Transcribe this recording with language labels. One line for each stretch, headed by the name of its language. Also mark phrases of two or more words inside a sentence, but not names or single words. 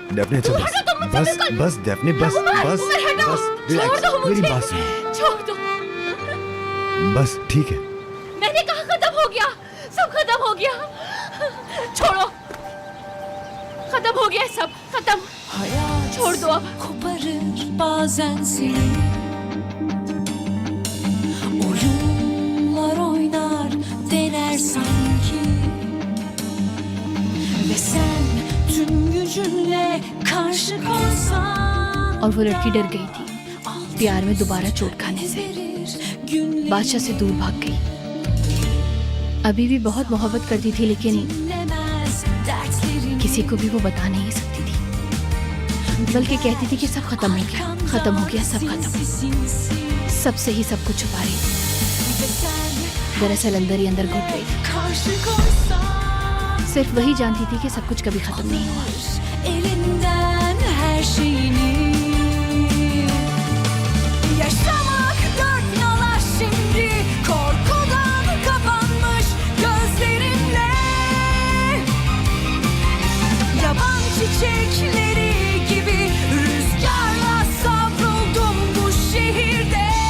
Hindi: डेफने अच्छा बस डेफने बस छोड़ दो मुझे, मेरी बात सुनो। छोड़ दो। बस ठीक है। मैंने कहा खत्म हो गया, सब खत्म हो गया। छोड़ो, खत्म हो गया सब, खत्म। छोड़ दो अब।
Turkish: Bazen seni oyunlar oynar dener sanki ve sen tüm gücünle karşı koysan.
Hindi: और वो लड़की डर गई थी प्यार में दोबारा चोट खाने से, बादशाह से दूर भाग गई। अभी भी बहुत मोहब्बत करती थी, लेकिन किसी को भी वो बता नहीं सकती थी, बल्कि कहती थी कि सब खत्म हो गया, खत्म हो गया, सब खत्म। सबसे ही सब कुछ छुपा रही थी, दरअसल अंदर ही अंदर घुट गई थी। सिर्फ वही जानती थी कि सब कुछ कभी खत्म नहीं हुआ।
Turkish: Yaşamak dört nala şimdi, korkudan kapanmış gözlerinle. Yaban çiçekleri gibi rüzgarla savruldum bu şehirde.